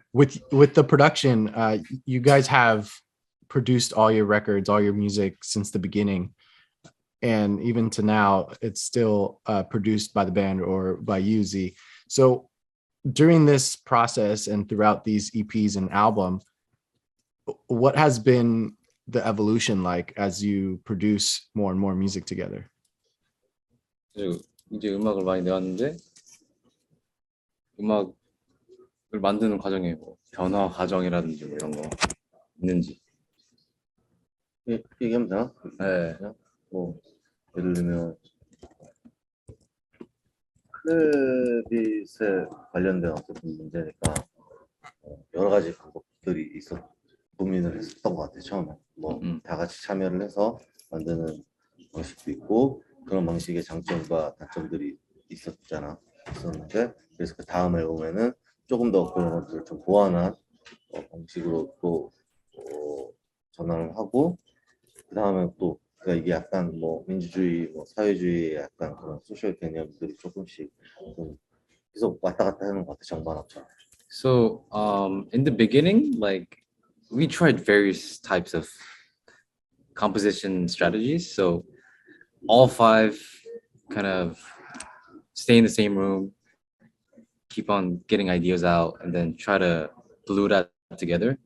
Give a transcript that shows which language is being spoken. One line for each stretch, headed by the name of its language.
English: With the production, you guys have produced all your records, all your music since the beginning, and even to now, it's still produced by the band or by you, Zee. So during this process and throughout these EPs and album, what has been the evolution like as you produce more and more music together?
Korean: 그리고 이제 음악을 많이 내왔는데 음악을 만드는 과정에 뭐 변화 과정이라든지 뭐 이런 거 있는지. 얘기하면 되나? 네. 그냥 뭐 예를 들면 크레딧에 관련된 어떤 문제니까 여러 가지 방법들이 고민을 했었던 것 같아요. 처음에 뭐 다 같이 참여를 해서 만드는 방식도 있고 그런 방식의 장점과 단점들이 있었는데, 그래서 그 다음 앨범에는 조금 더 그런 것들을 좀 보완한 방식으로 또 전환을 하고, 그 다음에 또 그러니까 이게 약간 뭐 민주주의, 뭐 사회주의 약간 그런 소셜 개념들이 조금씩 좀 계속 왔다 갔다 하는 것 같아, 정반합처럼.
English: So in the beginning, like we tried various types of composition strategies. So all five kind of stay in the same room, keep on getting ideas out, and then try to glue that together.